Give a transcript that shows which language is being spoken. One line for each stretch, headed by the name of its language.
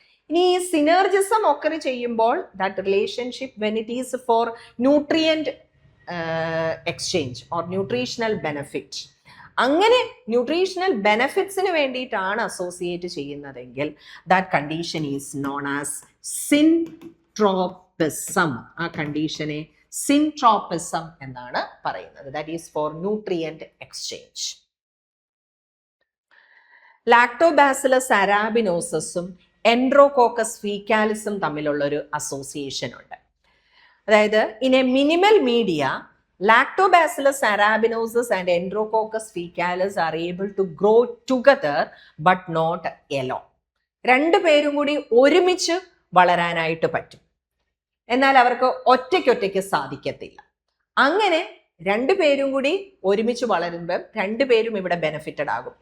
Malayalam: ഇനി ഈ സിനർജിസം ഒക്കെ ചെയ്യുമ്പോൾ
English: that relationship when it is for nutrient exchange or nutritional benefit,
Malayalam: അങ്ങനെ ന്യൂട്രീഷണൽ ബെനഫിറ്റ്സിന് വേണ്ടിയിട്ടാണ് അസോസിയേറ്റ് ചെയ്യുന്നതെങ്കിൽ
English: That condition is known as syntrophism.
Malayalam: ആ കണ്ടീഷനെ സിൻട്രോപ്പിസം എന്നാണ് പറയുന്നത്.
English: That is for nutrient exchange.
Malayalam: Lactobacillus അരാബിനോസസും എൻഡ്രോകോക്കസ് ഫീക്കാലിസും തമ്മിലുള്ള ഒരു അസോസിയേഷൻ ഉണ്ട്.
English: അതായത് in a minimal media Lactobacillus arabinosus and Enterococcus faecalis are able to grow together but not alone.
Malayalam: രണ്ടു പേരും കൂടി ഒരുമിച്ച് വളരാനായിട്ട് പറ്റും, എന്നാൽ അവർക്ക് ഒറ്റയ്ക്കൊറ്റയ്ക്ക് സാധിക്കത്തില്ല. അങ്ങനെ രണ്ടുപേരും കൂടി ഒരുമിച്ച് വളരുമ്പം രണ്ടുപേരും ഇവിടെ ബെനിഫിറ്റഡ് ആകും.